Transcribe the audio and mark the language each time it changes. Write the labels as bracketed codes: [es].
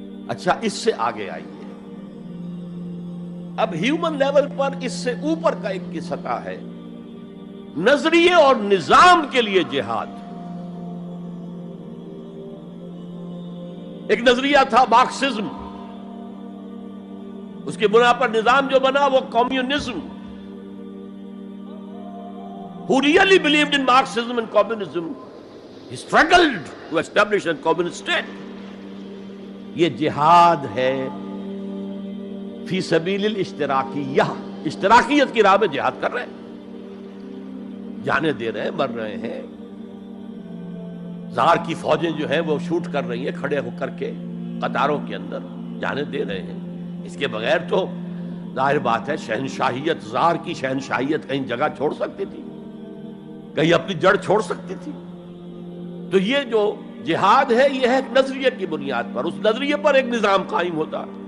[ur] اچھا اس سے آگے آئیے، اب ہیومن لیول پر اس سے اوپر کا ایک کی سطح ہے، نظریے اور نظام کے لیے جہاد. ایک نظریہ تھا مارکسزم، اس کی بنا پر نظام جو بنا وہ communism. [en] Who really believed in Marxism and communism, he struggled to establish a communist state. [ur] یہ جہاد ہے [ar] فی سبیل الاشتراکیہ، [ur] اشتراکیت کی راہ میں جہاد کر رہے ہیں، جانے دے رہے ہیں، مر رہے ہیں، زار کی فوجیں جو ہیں وہ شوٹ کر رہی ہیں کھڑے ہو کر کے قطاروں کے اندر، جانے دے رہے ہیں۔ اس کے بغیر تو ظاہر بات ہے شہنشاہیت، زار کی شہنشاہیت کہیں جگہ چھوڑ سکتی تھی، کہیں اپنی جڑ چھوڑ سکتی تھی؟ تو یہ جو جہاد ہے یہ ہے ایک نظریے کی بنیاد پر، اس نظریے پر ایک نظام قائم ہوتا،